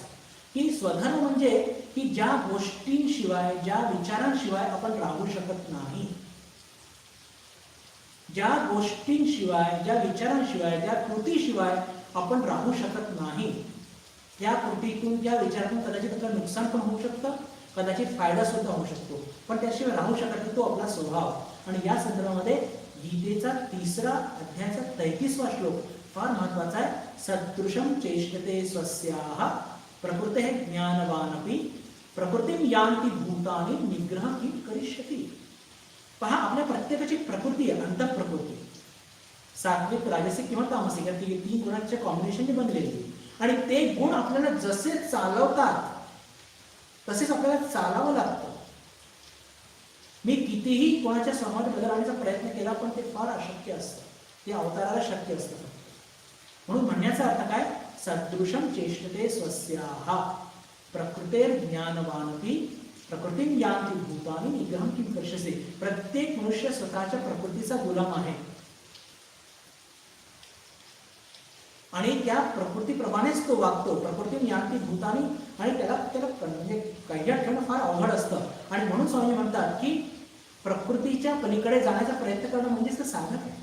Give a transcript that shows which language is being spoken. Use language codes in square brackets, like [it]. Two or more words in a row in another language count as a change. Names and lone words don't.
[mr] की स्वधर्म म्हणजे की ज्या गोष्टींशिवाय, ज्या विचारांशिवाय आपण राहू शकत नाही, ज्या गोष्टींशिवाय, ज्या विचारांशिवाय, ज्या कृतीशिवाय आपण राहू शकत नाही. त्या कृतीतून, त्या विचारातून कदाचित आपलं नुकसान पण होऊ शकतं, कदाचित फायदा सुद्धा होऊ शकतो, पण त्याशिवाय राहू शकत नाही, तो आपला स्वभाव. आणि या संदर्भामध्ये गीतेचा 3रा अध्यायाचा 33वा श्लोक फार महत्वाचा आहे. [sa] सदृशम चेष्टते स्वस्याः प्रकृते ज्ञानवानपि प्रकृतिं यान्ति भूतानि निग्रह किं करिष्यति. [mr] पहा, आपल्या प्रत्येकाची प्रकृती आहे, अंतःप्रकृती, सात्विक, राजसिक किंवा तामसिक या 3 गुणांच्या कॉम्बिनेशनने बनलेली. आणि ते गुण आपल्याला जसे चालवतात तसेच आपल्याला चालावं लागतं. मी कितीही कोणाच्या स्वभावात बदल आणण्याचा प्रयत्न केला पण ते फार अशक्य असतं, ते अवताराला शक्य असतं. म्हणून म्हणण्याचा अर्थ काय? [sa] सदृशम चेष्टते स्वस्याः. प्रकृतेर ज्ञानवानपी प्रकृतीम यांती भूतानी निग्रहम किम कर्षसे. [mr] प्रत्येक मनुष्य स्वतःच्या प्रकृतीचा गुलाम आहे आणि त्या प्रकृतीप्रमाणेच तो वागतो. [sa] प्रकृती यांती भूतानी, [mr] आणि त्याला म्हणजे कैद्यात ठेवणं फार अवघड असतं. आणि म्हणून स्वामी म्हणतात की प्रकृतीच्या पलीकडे जाण्याचा प्रयत्न करणं म्हणजेच साधक आहे.